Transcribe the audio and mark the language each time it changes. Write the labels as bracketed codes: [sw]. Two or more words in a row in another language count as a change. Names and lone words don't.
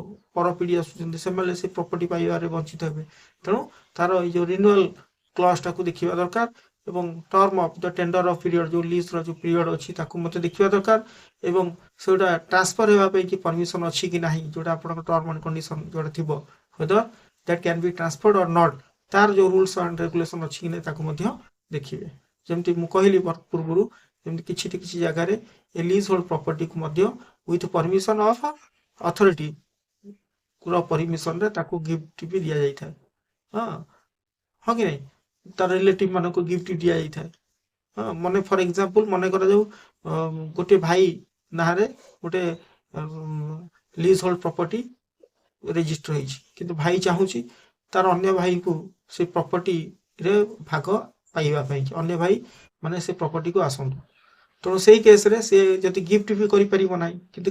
[or] ପର ପିଢ଼ି ଆସୁଛନ୍ତି ସେମାନେ ସେ ପ୍ରପର୍ଟି ପାଇବାରେ ବଞ୍ଚିତ ହେବେ ତେଣୁ ତାର ଏଇ ଯୋଉ ରିନ୍ୟୁଆଲ୍ କ୍ଲଜ୍ଟାକୁ ଦେଖିବା ଦରକାର ଏବଂ [en] term of the tender of period [or] ଯୋଉ ଲିଜ୍ର ଯୋଉ ପିରିୟଡ଼ ଅଛି ତାକୁ ମଧ୍ୟ ଦେଖିବା ଦରକାର ଏବଂ ସେଗୁଡ଼ା ଟ୍ରାନ୍ସଫର ହେବା ପାଇଁ କି ପରମିସନ୍ ଅଛି କି ନାହିଁ ଯୋଉଟା ଆପଣଙ୍କ [en] term and condition [or] ଯୋଉଟା ଥିବ [en] whether that can be transferred or not [or] ତାର ଯୋଉ [en] rules and regulation [or] ଅଛି କି ନାହିଁ ତାକୁ ମଧ୍ୟ ଦେଖିବେ ଯେମିତି ମୁଁ କହିଲି ପୂର୍ବରୁ ଯେମିତି କିଛି ଜାଗାରେ ଏ [en] lease hold [or] ପ୍ରପର୍ଟିକୁ ମଧ୍ୟ [en] with permission of authority [or] ର ପରମିସନରେ ତାକୁ ଗିଫ୍ଟ ବି ଦିଆଯାଇଥାଏ ହଁ କି ନାହିଁ ତାର ରିଲେଟିଭ୍ ମାନଙ୍କୁ ଗିଫ୍ଟ ଦିଆଯାଇଥାଏ ମନେ [en] for example [or] ମନେ କରାଯାଉ ଗୋଟିଏ ଭାଇ ନାଁରେ ଗୋଟେ [en] lease hold property [or] ରେଜିଷ୍ଟର ହେଇଛି କିନ୍ତୁ ଭାଇ ଚାହୁଁଛି ତାର ଅନ୍ୟ ଭାଇକୁ ସେ ପ୍ରପର୍ଟିରେ ଭାଗ ପାଇବା ପାଇଁ ଅନ୍ୟ ଭାଇ ମାନେ ସେ ପ୍ରପର୍ଟିକୁ ଆସନ୍ତୁ ତେଣୁ ସେଇ କେସ୍ରେ ସେ ଯଦି ଗିଫ୍ଟ ବି କରିପାରିବ ନାହିଁ କିନ୍ତୁ